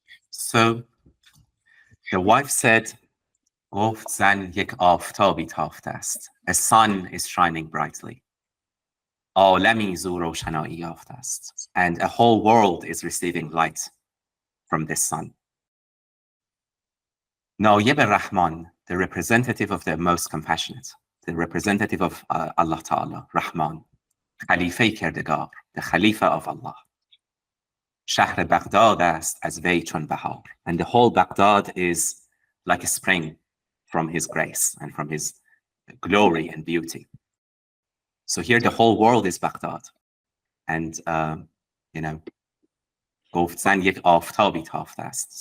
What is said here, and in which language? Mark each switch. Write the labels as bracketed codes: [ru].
[en] So the wife said, [fa] گفت زن یک آفتابی تافته است. [en] A sun is shining brightly. [fa] عالمی زو روشنایی یافته است. [en] And a whole world is receiving light from this sun. نایب Rahman, the representative of the most compassionate, the representative of Allah Ta'ala, Rahman, [fa] خلیفه کردگار, [en] the Khalifa of Allah. [fa] شهر بغداد است از وی چون بهار. [en] And the whole Baghdad is like a spring from his grace and from his glory and beauty. So here the whole world is Baghdad. [fa] And, گفت زن یک آفتابی تافته است.